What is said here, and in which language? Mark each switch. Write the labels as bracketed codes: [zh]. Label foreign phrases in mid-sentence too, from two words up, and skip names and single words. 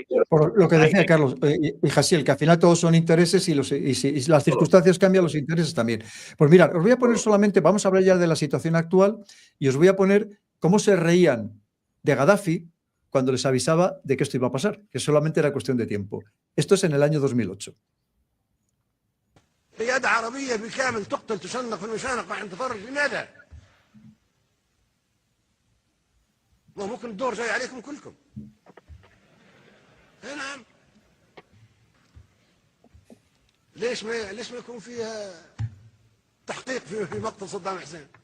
[es] Por lo que decía Carlos y Jasiel, que al final todos son intereses y si las circunstancias cambian, los intereses también. Pues mirad, os voy a poner solamente, vamos a hablar ya de la situación actual y os voy a poner cómo se reían de Gaddafi cuando les avisaba de que esto iba a pasar, que solamente era cuestión de tiempo. Esto es en el año 2008. [ar] قيادة عربية بالكامل تقتل تشنق في المشانق مع انتظار لماذا؟ ممكن الدور جاي عليكم كلكم. نعم. ليش ما يكون فيها تحقيق في مقتل صدام حسين؟